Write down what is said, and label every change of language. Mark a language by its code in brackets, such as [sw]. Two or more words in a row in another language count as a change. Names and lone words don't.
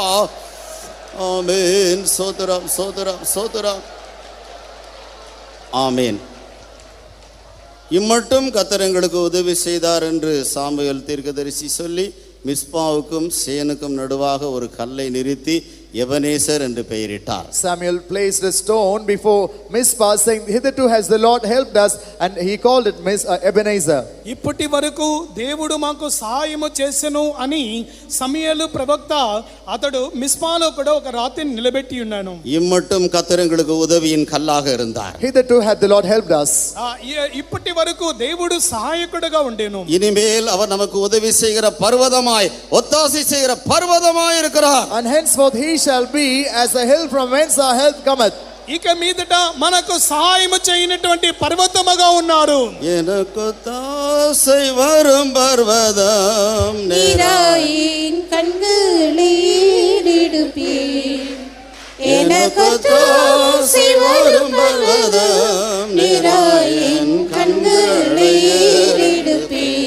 [ta] Amen. ஸ்தோத்திரம், ஸ்தோத்திரம், ஸ்தோத்திரம். ஆமேன். இம்மட்டும் கர்த்தர் எங்களுக்கு உதவி செய்தார் என்று சாமுவேல் தீர்க்கதரிசி சொல்லி மிஸ்பாவுக்கும் சேனுக்கும் நடுவாக ஒரு கல்லை நிறுத்தி எபனேசர் என்று பெயரிட்டார். [en] Samuel placed a stone before Mizpah, saying, "Hitherto has the Lord helped us," and he called it Ebenezer. [te] ఇప్పటి వరకు దేవుడు మాకు సహాయము చేసెను అని సమూయేలు ప్రవక్త అతడు మిస్పాలో కూడా ఒక రాతిని నిలబెట్టి ఉన్నాను. [ta] இம்மட்டும் கர்த்தர் எங்களுக்கு உதவியின் கல்லாக இருந்தார். [en] Hitherto had the Lord helped us. [te] ఇప్పటి వరకు దేవుడు సహాయకుడుగా ఉండేను. [ta] இனிமேல் அவர் நமக்கு உதவி செய்கிற பர்வதமாய் ஒத்தாசை செய்கிற பர்வதமாய் இருக்கிறார். [en] And henceforth he shall be as a hill from whence our help cometh. [te] ఇక మీదట మనకు సహాయం చేయనటువంటి పర్వతముగా ఉన్నారు. [ta] எனக்கொத்தாசை வரும் பர்வதம் நீராயின் கண்களில் ஏறெடுப்பே எனக்கொத்தாசை வரும் பர்வதம் நீராயின் கண்களில் ஏறெடுப்பே